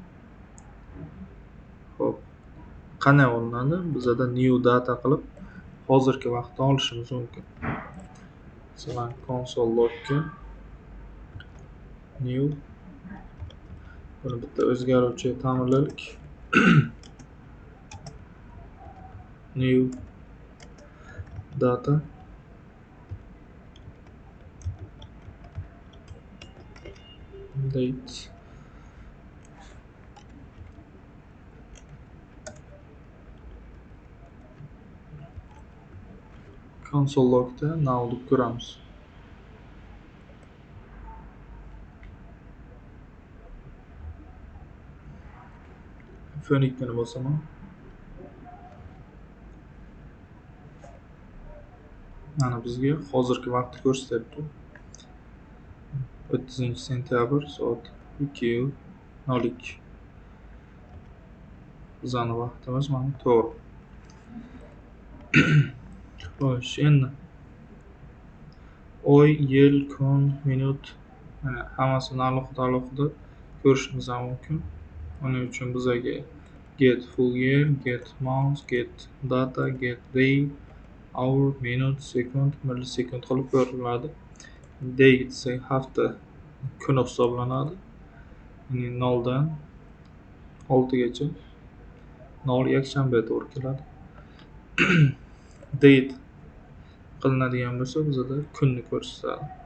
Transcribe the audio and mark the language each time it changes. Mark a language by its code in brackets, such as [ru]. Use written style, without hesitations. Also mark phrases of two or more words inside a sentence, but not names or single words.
[uz] Xo'p, qanday olinadi? Bizada [en] new data [uz] qilib hozirgi vaqtni olishimiz mumkin. Masalan, [en] console logga new [uz] buni bitta o'zgaruvchi ta'minlaylik. [en] New data date console logda now [uz] deb ko'ramiz. F12 bosaman. Mana bizga hozirgi vaqtni ko'rsatyapti. 30-sentyabr soat 2:02. Bizning vaqtimiz mana to'g'ri. Xo'sh, endi oy, yil, kun, minut hammasini alohida ko'rishimiz mumkin. Uning uchun bizga [en] get full year, get month, get data, get day, hour, minute, second, [uz] millisekund qilib ko'riladi. Day desak hafta kuni hisoblanadi. Ya'ni 0 dan 6 gacha. 0 yakshanbaga to'g'ri keladi. Date qilinadigan bo'lsa bizada kunni ko'rsatadi.